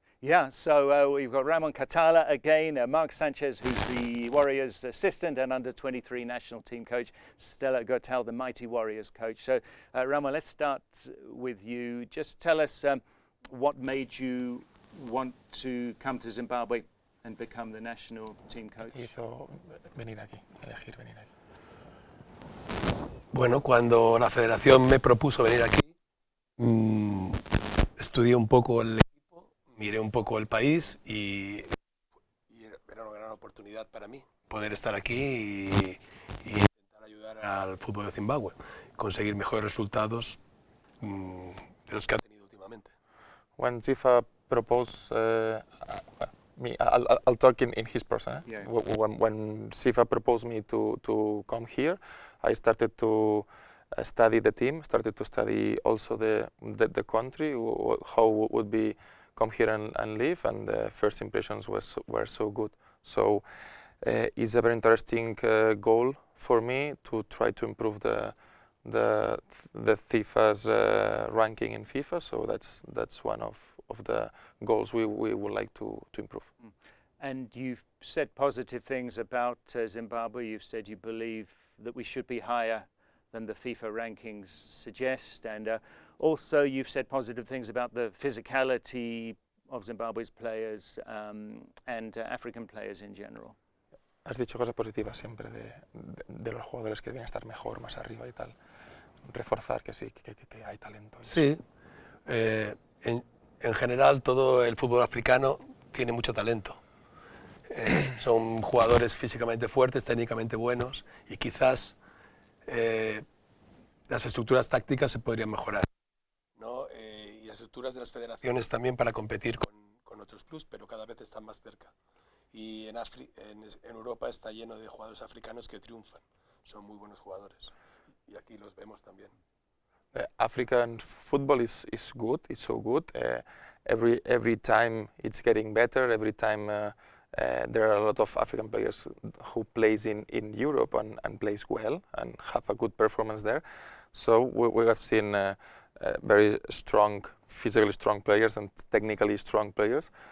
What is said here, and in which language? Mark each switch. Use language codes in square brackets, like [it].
[en] Yeah, so we've got Ramon Català again, Marc Sanchez, who's the Warriors assistant and under-23 national team coach, Stella Gotal, the mighty Warriors coach. So Ramon, let's start with you. Just tell us what made you want to come to Zimbabwe and become the national team coach. [es] Hizo venir aquí, elegir venir aquí. Bueno, cuando la federación me propuso venir aquí, estudié un poco el equipo, miré un poco el país y era una gran oportunidad para mí poder estar aquí y intentar ayudar al fútbol de Zimbabue, conseguir mejores resultados de los que ha tenido últimamente. [en] When Zifa proposed me, I'll talk in his person. Yeah. When Zifa proposed me to come here, I started to study the team, started to study also the country, how it would be come here and live, and the first impressions were so good. So it's a very interesting goal for me to try to improve the FIFA's ranking in FIFA. So that's one of the goals we would like to improve. And you've said positive things about Zimbabwe. You've said you believe that we should be higher than the FIFA rankings suggest, and also you've said positive things about the physicality of Zimbabwe's players and African players in general. [es] Has dicho cosas positivas siempre de los jugadores que deben estar mejor, más arriba y tal. reforzar que sí, que hay talento. Sí, en general todo el fútbol africano tiene mucho talento. Son jugadores físicamente fuertes, técnicamente buenos y quizás las estructuras tácticas se podrían mejorar, ¿no? Y las estructuras de las federaciones también para competir con otros clubes, pero cada vez están más cerca. Y en Europa está lleno de jugadores africanos que triunfan, son muy buenos jugadores y aquí los vemos también. [en] African football is good. It's so good. Every time it's getting better. Every time there are a lot of African players who plays in Europe and plays well and have a good performance there. So we have seen very strong, physically strong players and technically strong players.